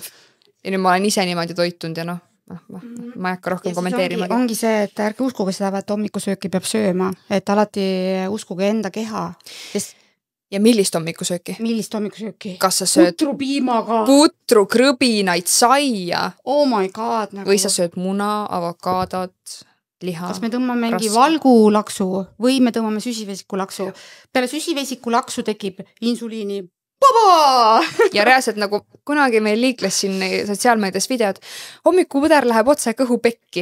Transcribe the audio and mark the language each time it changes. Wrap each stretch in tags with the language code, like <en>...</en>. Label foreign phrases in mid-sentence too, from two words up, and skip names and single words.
<et>Ja nüüd ma olen ise niimoodi toitunud ja ma ei hakka rohkem kommenteerima. Ongi see, et ärge uskuge seda, et hommikusööki peab sööma, et alati uskuge enda keha. Ja millist hommikusööki? Millist hommikusööki? Kas sa sööd putrupiimaga? Putru, krõbinaid, saia?</et> <en>Oh my god.</en> <et>Nagu... Või sa sööd muna, avokaadot, liha? Kas me tõmbame mingi valgulaksu või me tõmbame süsivesikulaksu? Peale süsivesikulaksu tekib insuliini Baba! Ja reaalselt nagu kunagi meil liikles siin sotsiaalmeedias videod, hommikupõder läheb otse kõhu pekki.</et>